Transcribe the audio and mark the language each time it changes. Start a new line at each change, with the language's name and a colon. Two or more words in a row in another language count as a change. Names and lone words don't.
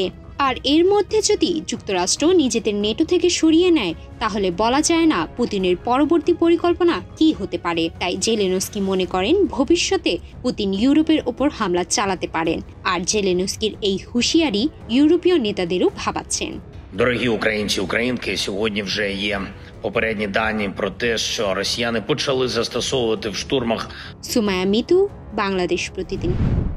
Bangla: আর এর মধ্যে যদি যুক্তরাষ্ট্র নিজেদের নেটো থেকে সরিয়ে নেয়, তাহলে বলা যায় না পুতিনের পরবর্তী পরিকল্পনা কি হতে পারে। তাই জেলেনস্কি মনে করেন ভবিষ্যতে পুতিন ইউরোপের ওপর হামলা চালাতে পারেন। আর জেলেনস্কির এই হুঁশিয়ারি ইউরোপীয় নেতাদেরও ভাবাচ্ছেন।
Ukrainian: Дорогі українці, українки, сьогодні вже є попередні дані про те, що росіяни почали застосовувати в штурмах.
Bangla: সুমায়া মিতু, বাংলাদেশ প্রতিদিন।